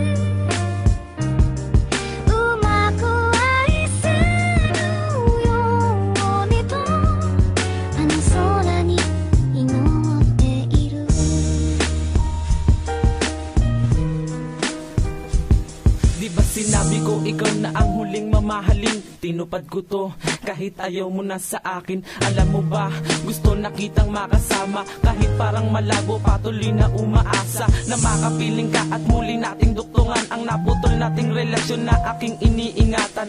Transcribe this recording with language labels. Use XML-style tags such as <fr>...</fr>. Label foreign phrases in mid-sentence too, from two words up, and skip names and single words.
<ja>うまく愛せるようにとあの空に祈っている</ja> <tl>Di ba sinabi ko ikaw na ang huling mamahalin? Tinupad ko to kahit ayaw mo na sa akin. Alam mo ba, gusto na kitang makasama, kahit parang malabo, patuloy na umaasa na makapiling ka at muli nating duktungan ang naputol nating relasyon na aking iniingatan.</tl>